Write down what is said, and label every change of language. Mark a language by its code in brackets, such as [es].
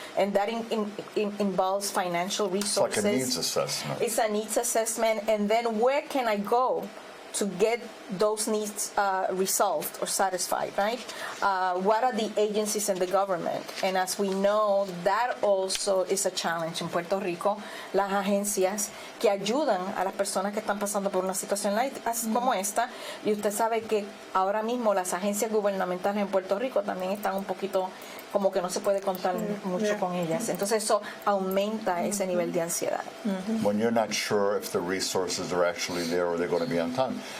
[en] And that involves financial resources. It's like a needs assessment. It's a needs assessment. And then where can I go to get those needs resolved or satisfied, right? What are the agencies in the government? And as we know, that also is a challenge in Puerto Rico. [es] Las agencias que ayudan a las personas que están pasando por una situación como esta. Y usted sabe que ahora mismo las agencias gubernamentales en Puerto Rico también están un poquito como que no se puede contar mucho con ellas. Entonces eso aumenta ese nivel de ansiedad. [en] When you're not sure if the resources are actually there or they're going to be on time.